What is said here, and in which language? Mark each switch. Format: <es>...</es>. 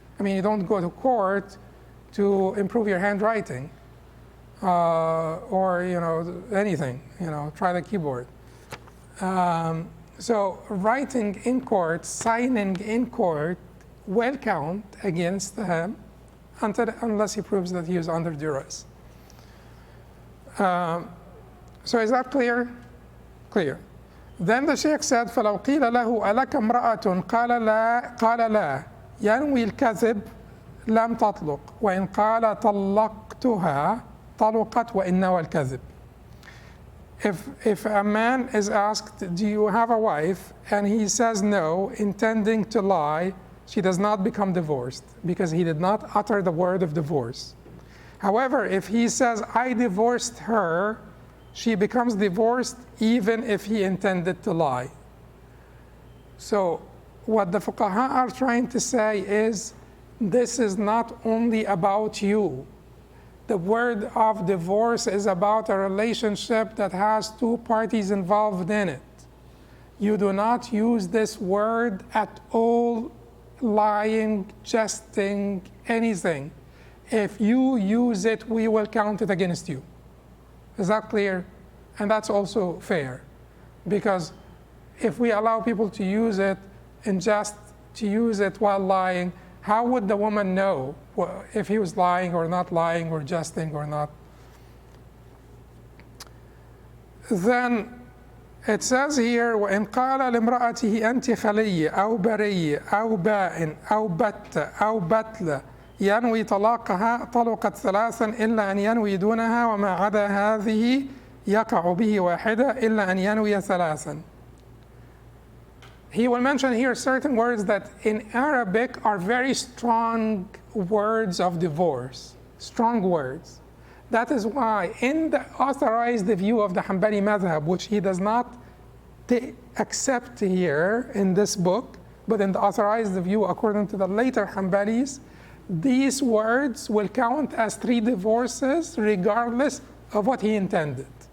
<en>I mean, you don't go to court to improve your handwriting or anything, try the keyboard. So writing in court, signing in court will count against him unless he proves that he is under duress. So is that clear? Clear. Then the Sheikh said,</en> <ar>فَلَوْ قِيلَ لَهُ أَلَكَ امْرَأَةٌ قَالَ لَا ينوي الكذب لم تطلق وإن قال طلقتها طلقت وإن نوى الكذب.</ar> <en>If a man is asked, do you have a wife? And he says no, intending to lie, she does not become divorced, because he did not utter the word of divorce. However, if he says, I divorced her, she becomes divorced even if he intended to lie. So what the fuqaha are trying to say is, this is not only about you. The word of divorce is about a relationship that has two parties involved in it. You do not use this word at all, lying, jesting, anything. If you use it, we will count it against you. Is that clear? And that's also fair, because if we allow people to use it and just to use it while lying, how would the woman know if he was lying or not lying or jesting or not? Then it says here,</en> <ar>وَإِنْ قَالَ لِامْرَأَتِهِ أَنْتِ خَلِيِّ أَوْ بَرِيِّ أَوْ بَاءٍ أَوْ بَتَّ أَوْ بَتْلَ ينوي طلاقها طلقت ثلاثا إلا أن ينوي دونها وما عدا هذه يقع به واحدة إلا أن ينوي ثلاثا.</ar> <en>He will mention here certain words that in Arabic are very strong words of divorce, strong words. That is why in the authorized view of the Hanbali madhab, which he does not accept here in this book, but in the authorized view according to the later Hanbalis, these words will count as 3 divorces regardless of what he intended.</en>